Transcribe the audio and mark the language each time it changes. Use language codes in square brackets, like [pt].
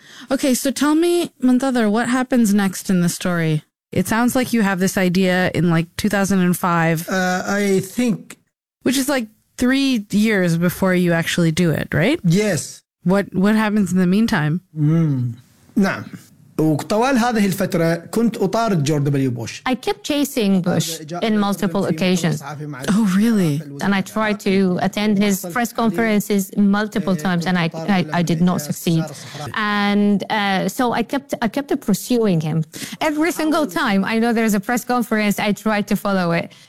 [en] Okay, so tell me, Muntather, what happens next in the story? It sounds like you have this idea in like 2005. I think. Which is like 3 years before you actually do it, right? Yes. What happens in the meantime? Mm. Nah. [ar] وطوال هذه الفترة كنت أطارد جورج دبليو بوش. [en] I kept chasing Bush in multiple occasions. Oh, really? And I tried to attend his press conferences multiple times, and I did not succeed. And so I kept pursuing him. Every single time I know there's a press conference, I tried to follow it.